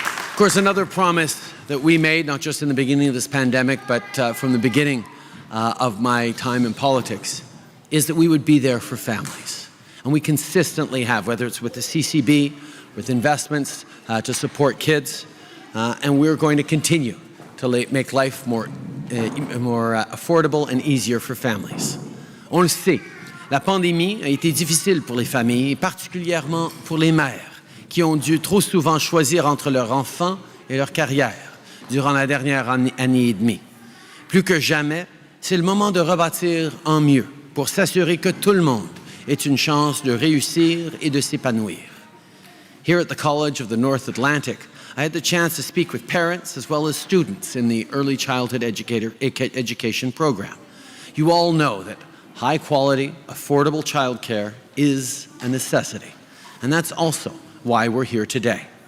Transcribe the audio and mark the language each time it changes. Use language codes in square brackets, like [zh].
[en] Of course, another promise that we made, not just in the beginning of this pandemic, but from the beginning of my time in politics, is that we would be there for families. And we consistently have, whether it's with the CCB, with investments to support kids, and we're going to continue to make life more affordable and easier for families. [fr] On le sait, la pandémie a été difficile pour les familles, particulièrement pour les mères, qui ont dû trop souvent choisir entre leur enfant et leur carrière durant la dernière année et demie. Plus que jamais, c'est le moment de rebâtir en mieux pour s'assurer que tout le monde ait une chance de réussir et de s'épanouir. [en] Here at the College of the North Atlantic, I had the chance to speak with parents as well as students in the early childhood education program. You all know that high-quality, affordable childcare is a necessity, and that's also why we're here today.